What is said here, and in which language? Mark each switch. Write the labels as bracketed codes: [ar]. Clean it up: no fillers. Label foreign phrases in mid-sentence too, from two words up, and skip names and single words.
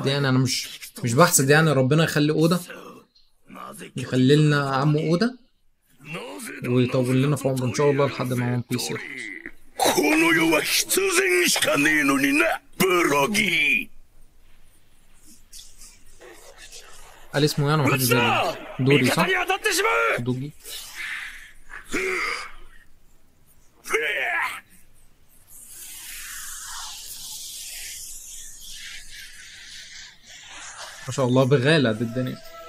[ar] يعني انا مش بحسد، يعني ربنا يخلي اودا، يخلي لنا عمو اودا ويطول لنا في عمره ان شاء الله لحد ما ون بيس يخلص. [ja] この世は必然しかねえのになブロギー [ar] قال اسمه يعني محدش زي دوري صح؟ [ja] 味方に当たってしまう [ar] دوجي. ما شاء الله بغالة قد الدنيا.